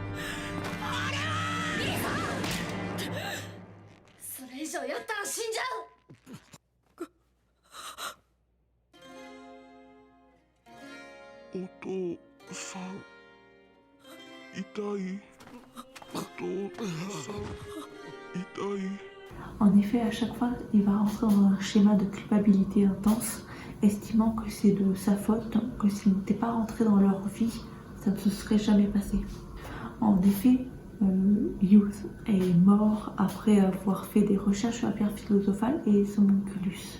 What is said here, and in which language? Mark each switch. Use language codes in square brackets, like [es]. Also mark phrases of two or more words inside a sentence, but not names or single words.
[ja] それ以上やったら死んじゃう。お父さん。痛い。お父さん。痛い。 [fr] En effet, à chaque fois, il va rentrer dans un schéma de culpabilité intense, estimant que c'est de sa faute, que s'il n'était pas rentré dans leur vie, ça ne se serait jamais passé. En effet, Youth est mort après avoir fait des recherches sur la pierre philosophale et son onculus.